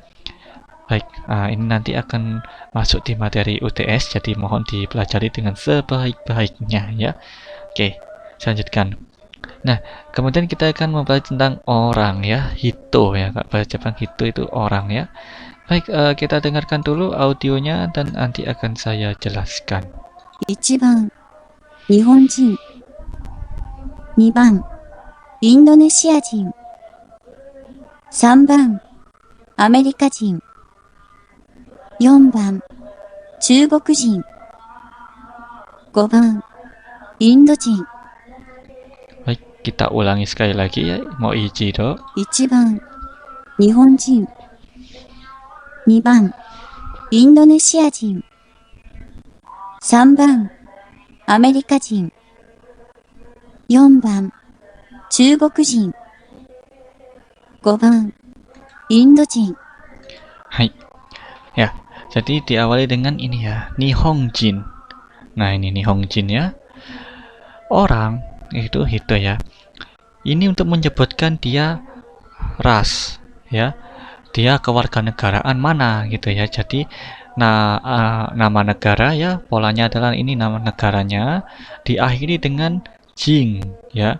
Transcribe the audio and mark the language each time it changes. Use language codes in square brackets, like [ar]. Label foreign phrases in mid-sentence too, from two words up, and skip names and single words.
[id] Baik, ini nanti akan masuk di materi UTS, jadi mohon dipelajari dengan sebaik-baiknya ya. Oke, selanjutkan. Nah, kemudian kita akan mempelajari tentang orang ya, hito ya, bahasa Jepang hito itu orang ya. Baik, kita dengarkan dulu audionya dan nanti akan saya jelaskan. [ja] 1 番、日本人。2番、インドネシア人。3番、アメリカ人。4番、中国人。5番、インド人。 [id] Baik, kita ulangi sekali lagi ya. Mau Ichiro. [ja] 1番、日本人。2番、インドネシア人。3番、アメリカ人。4番、中国人。5番、インド人。 [id] Hai. Ya, jadi diawali dengan ini ya, Nihongjin. Nah, ini Nihongjin ya. Orang itu hito ya. Ini untuk menyebutkan dia ras ya. Dia kewarganegaraan mana gitu ya. Jadi nama negara ya, polanya adalah ini nama negaranya diakhiri dengan jing ya.